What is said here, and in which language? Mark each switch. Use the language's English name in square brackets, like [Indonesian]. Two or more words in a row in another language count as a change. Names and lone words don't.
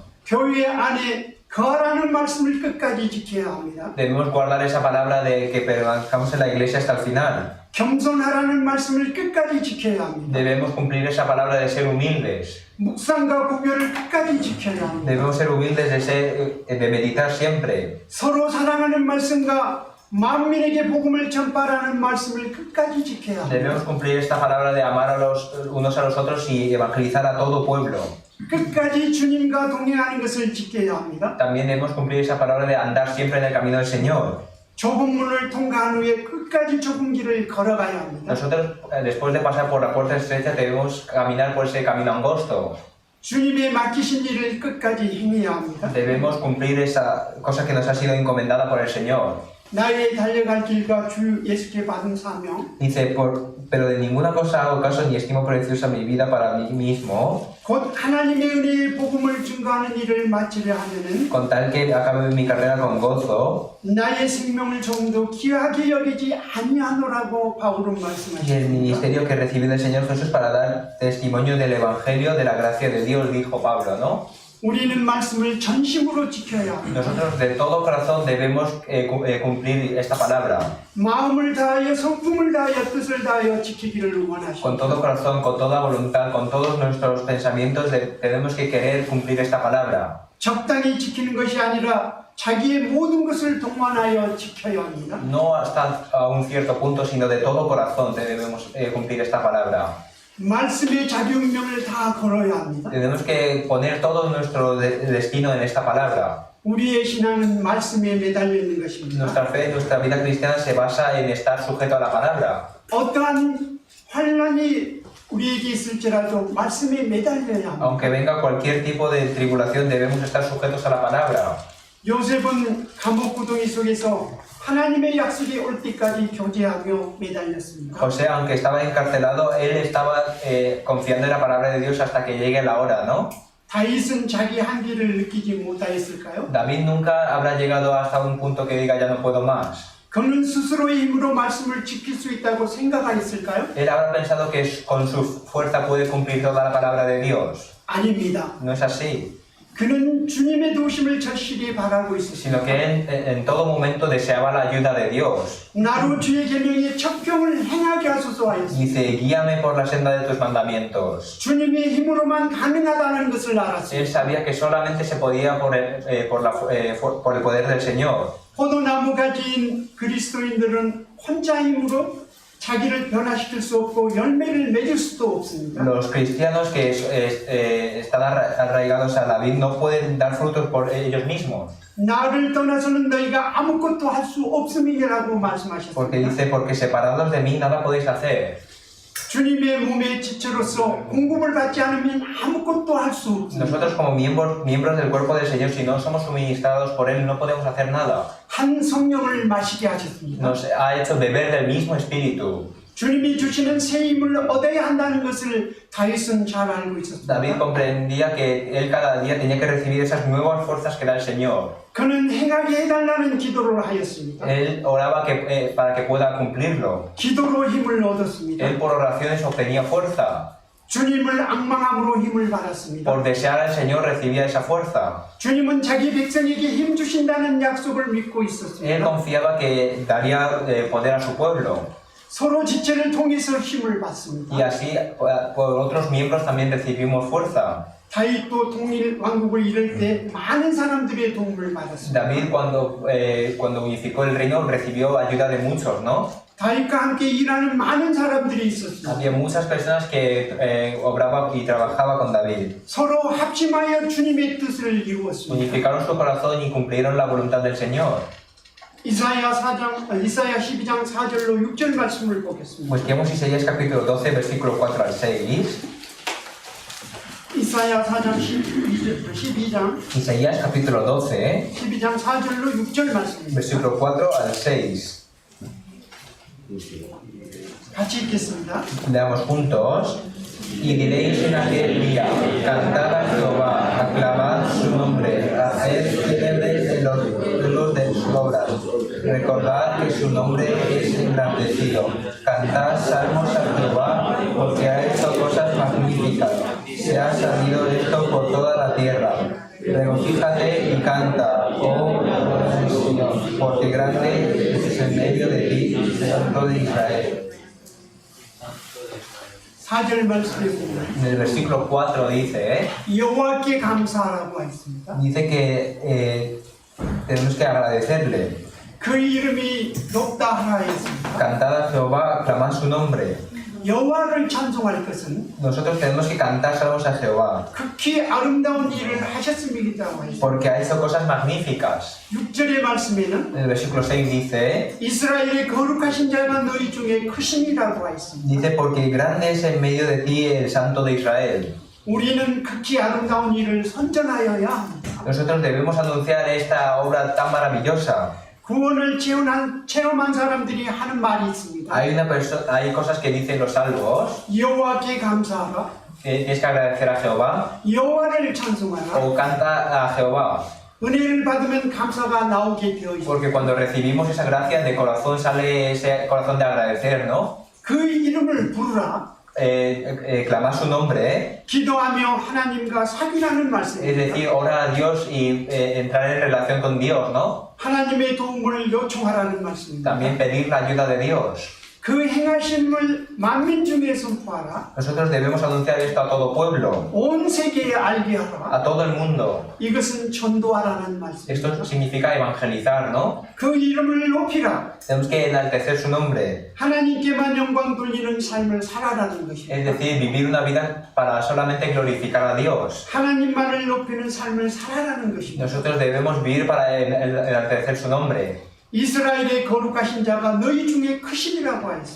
[Korean] 교회 안에 거라는 말씀을 끝까지 지켜야 합니다. [Spanish] Debemos guardar esa palabra de que permanezcamos en la iglesia hasta el final. [Korean] 겸손하라는 말씀을 끝까지 지켜야 합니다. [Spanish] Debemos cumplir esa palabra de ser humildes. [Korean] 묵상과 구별을 끝까지 지켜야 합니다. [Spanish] Debemos ser humildes de meditar siempre. [Korean] 서로 사랑하는 말씀과 만민에게 복음을 전파라는 말씀을 끝까지 지켜야 합니다. [Spanish] Debemos cumplir esta palabra de amar a los unos a los otros y evangelizar a todo pueblo. [Korean] 끝까지 주님과 동행하는 것을 지켜야 합니다. [Spanish] También debemos cumplir esa palabra de andar siempre en el camino del Señor. [Korean] 좁은 문을 통과한 후에 끝까지 좁은 길을 걸어가야 합니다. [Spanish] Nosotros, después de pasar por la puerta estrecha, debemos caminar por ese camino angosto. [Korean] 주님의 맡기신 일을 끝까지 행해야 합니다. [Spanish] Debemos cumplir esa cosa que nos ha sido encomendada por el Señor. [Korean] 나의 달려갈 길과 주 예수께 받은 사명, [Spanish] Dice, pero de ninguna cosa hago caso ni estimo preciosa mi vida para mí mismo, [Korean] 곧 하나님의 은혜의 복음을 증거하는 일을 마치려 하면은 [Spanish] con tal que acabe mi carrera con gozo. [Korean] 나의 생명을 조금도 귀하게 여기지 아니하노라고 바울은 [Spanish] Y el [Korean] 말씀하셨습니다. [Spanish] ministerio que recibí del Señor Jesús para dar testimonio del Evangelio, de la gracia de Dios, dijo Pablo, ¿no? [Korean] 우리는 말씀을 전심으로 지켜야 합니다. [Spanish] Nosotros de todo corazón debemos cumplir esta palabra. [Korean] 마음을 다하여 성품을 다하여 뜻을 다하여 지키기를 원하십니다. [Spanish] Con todo corazón, con toda voluntad, con todos nuestros pensamientos, tenemos que querer cumplir esta palabra. [Korean] 적당히 지키는 것이 아니라 자기의 모든 것을 동원하여 지켜야 합니다. [Spanish] No hasta a un cierto punto, sino de todo corazón debemos cumplir esta palabra. [Korean] 말씀의 자기 운명을 다 걸어야 합니다. [Spanish] Tenemos que poner todo nuestro destino en esta palabra. [Korean] 우리의 신앙은 말씀에 매달려 있는 것입니다. [Spanish] Nuestra fe, nuestra vida cristiana se basa en estar sujeto a la palabra. [Korean] 어떠한 환란이 우리에게 있을지라도 말씀에 매달려야 합니다. [Spanish] Aunque venga cualquier tipo de tribulación, debemos estar sujetos a la palabra. [Korean] 요셉은 감옥 구덩이 속에서 하나님의 약속이 올 때까지 교제하며 매달렸습니다. [Spanish] José, aunque estaba encarcelado, él estaba confiando en la palabra de Dios hasta que llegue la hora, ¿no? [Korean] 다윗은 자기 한계를 느끼지 못하였을까요? [Spanish] David nunca habrá llegado hasta un punto que diga ya no puedo más. [Korean] 그는 스스로의 힘으로 말씀을 지킬 수 있다고 생각하였을까요? [Spanish] Él habrá pensado que con su fuerza puede cumplir toda la palabra de Dios. [Korean] 아닙니다. [Spanish] No es así, [Korean] 그는 주님의 도심을 절실히 바라고 있었습니다. [Spanish] sino que él en todo momento deseaba la ayuda de Dios. [Korean] 나로 주의 계명의 척경을 행하게 하소서 하였습니다. [Spanish] Dice, guíame por la senda de tus mandamientos. [Korean] 주님의 힘으로만 가능하다는 것을 알았습니다. [Spanish] Él sabía que solamente se podía por el poder del Señor. [Korean] 포도나무 가진 그리스도인들은 혼자 힘으로 자기를 변화시킬 수 없고 열매를 맺을 수도 없습니다. [Spanish] Los cristianos que están arraigados a la vid no pueden dar frutos por ellos mismos. [Korean] 나를 떠나서는 너희가 아무것도 할 수 없음이라고 [Spanish] Porque [Korean] 말씀하셨습니다. [Spanish] dice, porque separados de mí nada podéis hacer. [Korean] 주님의 몸의 지체로서 공급을 받지 않으면 아무것도 할 수 없습니다. [Spanish] Nosotros como miembros del cuerpo del Señor, si no somos suministrados por Él, no podemos hacer nada. [Korean] 한 성령을 마시게 하셨습니다. [Spanish] Nos ha hecho beber del mismo espíritu. [Korean] 주님이 주시는 새 힘을 얻어야 한다는 것을 다윗은 잘 알고 있었습니다. [Spanish] David comprendía que él cada día tenía que recibir esas nuevas fuerzas que da el Señor. [Korean] 그는 행하게 해달라는 기도를 하였습니다. [Spanish] Él oraba para que pueda cumplirlo. [Korean] 기도로 힘을 얻었습니다. [Spanish] Él por oraciones obtenía fuerza. [Korean] 주님을 앙망함으로 힘을 받았습니다. [Spanish] Por desear al Señor recibía esa fuerza. [Korean] 주님은 자기 백성에게 힘 주신다는 약속을 믿고 [Spanish] Él [Korean] 있었습니다. [Spanish] confiaba que daría poder a su pueblo. [Korean] 서로 지체를 통해서 힘을 받습니다. [Spanish] Y así por otros miembros también recibimos fuerza. [Korean] 다윗도 통일 왕국을 이룰 때 많은 사람들의 도움을 받았습니다. [Spanish] David cuando unificó el reino recibió ayuda de muchos, ¿no? [Korean] 다윗과 함께 일하는 많은 사람들이 있었습니다. [Spanish] Había muchas personas que obraban y trabajaban con David. [Korean] 서로 합심하여 주님의 뜻을 이루었습니다. [Spanish] Unificaron su corazón y cumplieron la voluntad del Señor. [Korean] 이사야 12장 4절로 6절 말씀을 보겠습니다. [Spanish] Busquemos Isaías capítulo 12, versículo 4 al 6. [Korean] 이사야 4장 12장 [Spanish] Isaías capítulo 12, [Korean] 12장 4절로 6절 말씀입니다. [Spanish] versículo 4 al 6. [Korean] 같이 읽겠습니다. [Spanish] Leamos juntos. Y diréis en aquel día, cantad a Jehová, aclamad su nombre, haced célebres de los de sus obras. Recordad que su nombre es engrandecido. Cantad salmos a Jehová, porque ha hecho cosas magníficas. Se ha sabido esto por toda la tierra. Regocíjate y canta, oh Señor, porque grande es en medio de ti, Santo de Israel. [Korean] 4절 말씀에 보면 [Spanish] En el versículo 4 dice, [Korean] 여호와께 감사하라고 했습니다. [Spanish] dice que tenemos que agradecerle. [Korean] 그 이름이 높다 하라 했습니다. [Spanish] Cantad a Jehová, aclamad su nombre. [Korean] 여호와를 찬송할 것은 [Spanish] Nosotros tenemos que cantar salmos a Jehová, [Korean] 극히 아름다운 일을 하셨음이라고 했습니다. [Spanish] porque ha hecho cosas magníficas. [Korean] 6절의 말씀에는 [Spanish] En el versículo 6 dice, [Korean] 이스라엘의 거룩하신 자가 너희 중에 크심이라고 했습니다. [Spanish] dice, porque grande es en medio de ti el Santo de Israel. [Korean] 우리는 극히 아름다운 일을 선전하여야 합니다. [Spanish] Nosotros debemos anunciar esta obra tan maravillosa. [Korean] 구원을 체험한 사람들이 하는 말이 있습니다. [Spanish] Hay cosas que dicen los salvos, [Korean] 여호와께 감사하라, [Spanish] que tienes que agradecer a Jehová, [Korean] 여호와를 찬송하라. [Spanish] o canta a Jehová. [Korean] 은혜를 받으면 감사가 나오게 되어 있습니다. [Spanish] Porque cuando recibimos esa gracia de corazón sale ese corazón de agradecer, ¿no? [Korean] 그 이름을 부르라. [Spanish] Clamar su nombre, [Korean] 기도하며 하나님과 사귀라는 [Spanish] es [Korean] 말씀입니다. [Spanish] decir, orar a Dios y entrar en relación con Dios, ¿no? [Korean] 하나님의 도움을 요청하라는 말씀입니다. [Spanish] También pedir la ayuda de Dios. [Korean] 그 행하심을 만민 중에 선포하라. [Spanish] Nosotros debemos anunciar esto a todo pueblo, [Korean] 온 세계에 알게 하라. [Spanish] a todo el mundo. [Korean] 이것은 전도하라는 말씀입니다. [Spanish] Esto significa evangelizar, ¿no? [Korean] 그 이름을 높이라. [Spanish] Tenemos que enaltecer su nombre, [Korean] 하나님께만 영광 돌리는 삶을 살아라는 [Spanish] es [Korean] 것입니다. [Spanish] decir, vivir una vida para solamente glorificar a Dios. [Korean] 하나님만을 높이는 삶을 살아라는 것입니다. [Spanish] Nosotros debemos vivir para enaltecer su nombre. [Korean] 이스라엘의 거룩하신 자가 너희 중에 크심이라고 하였습니다.